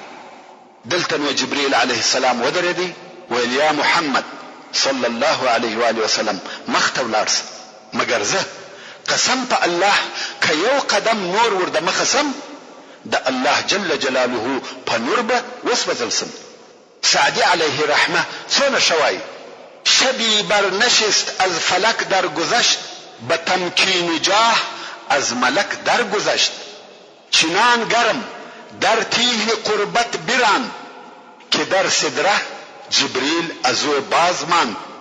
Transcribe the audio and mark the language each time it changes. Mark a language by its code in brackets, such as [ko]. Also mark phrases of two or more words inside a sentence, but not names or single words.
[ps] دلته نو جبريل [ar] علیه السلام [ps] ودرېدی ویل یا محمد [ar] صلی الله علیه و آله وسلم [ps] مخته ولاړ شه، مګر زه قسم په الله که یو قدم نور ور د مخه سم د الله [ar] جل جلاله [ps] په نور به وسوځل سم. [fa] سعدي علیه رحمه [ps] څونه شوای [fa] شبی برنشست از فلک در گذشت، به تمکین جاه از ملک در گذشت. چنان گرم در تیه قربت براند، که در صدره جبریل از او باز ماند.